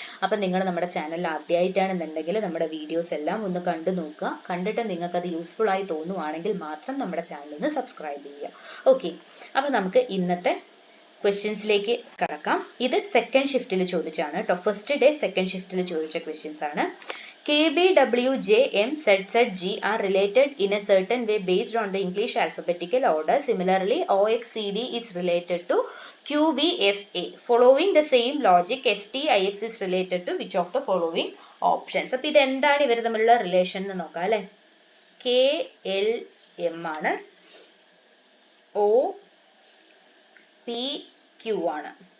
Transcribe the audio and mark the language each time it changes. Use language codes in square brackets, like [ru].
[ml] അപ്പം നിങ്ങൾ നമ്മുടെ ചാനലിൽ ആദ്യമായിട്ടാണെന്നുണ്ടെങ്കിൽ നമ്മുടെ വീഡിയോസ് എല്ലാം ഒന്ന് കണ്ടു നോക്കുക. കണ്ടിട്ട് നിങ്ങൾക്കത് യൂസ്ഫുൾ ആയി തോന്നുവാണെങ്കിൽ മാത്രം നമ്മുടെ ചാനലിന് സബ്സ്ക്രൈബ് ചെയ്യുക. ഓക്കെ, അപ്പം നമുക്ക് ഇന്നത്തെ ക്വസ്റ്റ്യൻസിലേക്ക് കടക്കാം. ഇത് സെക്കൻഡ് ഷിഫ്റ്റിൽ ചോദിച്ചാണ് കേട്ടോ. ഫസ്റ്റ് ഡേ സെക്കൻഡ് ഷിഫ്റ്റിൽ ചോദിച്ച ക്വസ്റ്റ്യൻസ് ആണ്. [en] KB, W, J, M, Z, Z, G are related in a certain way based on the English alphabetical order. Similarly, OXCD is related to QBFA. Following the same logic, STIX is related to which of the following options? [ml] അപ്പോൾ ഇതെന്താണ് ഇവർ തമ്മിലുള്ള relation എന്ന് നോക്കാം അല്ലേ. KLM ആണ്, OPQ ആണ്.